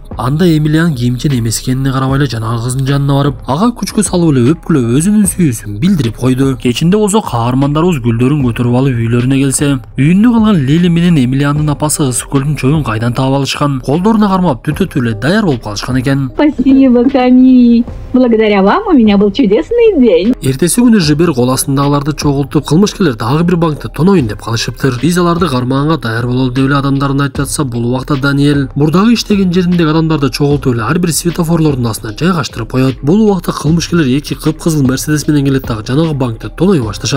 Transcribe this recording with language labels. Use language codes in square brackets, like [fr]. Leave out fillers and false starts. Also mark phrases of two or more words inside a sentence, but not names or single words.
[ky] Анда Эмилиан кийимчен эмес экенине карабай эле жанагы кыздын жанына барып, ага күчкө салып эле өпкүлөп өзүнүн сүйүүсүн билдирип койду. Кечинде болсо каармандарыбыз гүлдөрүн көтөрүп алып үйлөрүнө келсе, үйүндө калган Лили менен Эмилиандын апасы ысык көлдүн чөбүн кайдан таап алышкан, колдоруна кармап түтөтүп эле даяр болуп калышкан экен. [ru] Спасибо, Камиль. Благодаря вам у меня был чудесный день. [ky] Эртеси күнү Жибер кол астындагыларды чогултуп, кылмышкерлер дагы бир банкты тоноюн деп калышыптыр. Биз аларды кармаганга даяр бололу деп эле адамдарын айтып жатса, бул убакта Даниэль мурдагы иштеген жериндеги адамдарды чогултуп эле ар бир светофорлордун астына жайгаштырып коет. Бул убакта кылмышкерлер эки кыпкызыл Мерседес менен келет дагы жанагы банкты тоной башташат.